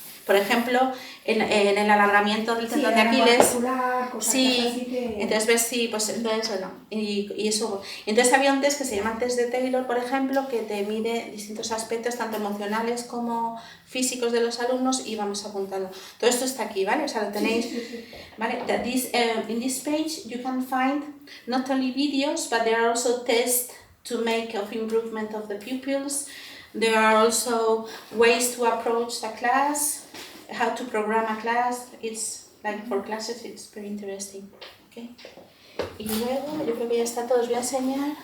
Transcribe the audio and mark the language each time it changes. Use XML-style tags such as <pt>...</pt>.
<es>Por ejemplo, en el alargamiento del tendón de Aquiles. Sí, entonces ver si, pues entonces, bueno, y eso. Entonces había un test que se llama test de Taylor, por ejemplo, que te mide distintos aspectos, tanto emocionales como físicos de los alumnos, y vamos apuntando. Todo esto está aquí, ¿vale? O sea, lo tenéis, ¿vale?</es> <en>In this page you can find not only videos, but there are also tests to make of improvement of the pupils. There are also ways to approach the class, how to program a class. It's like for classes, it's very interesting. Okay.</en> <es>Y luego, yo creo que ya está todo. Os voy a enseñar.</es>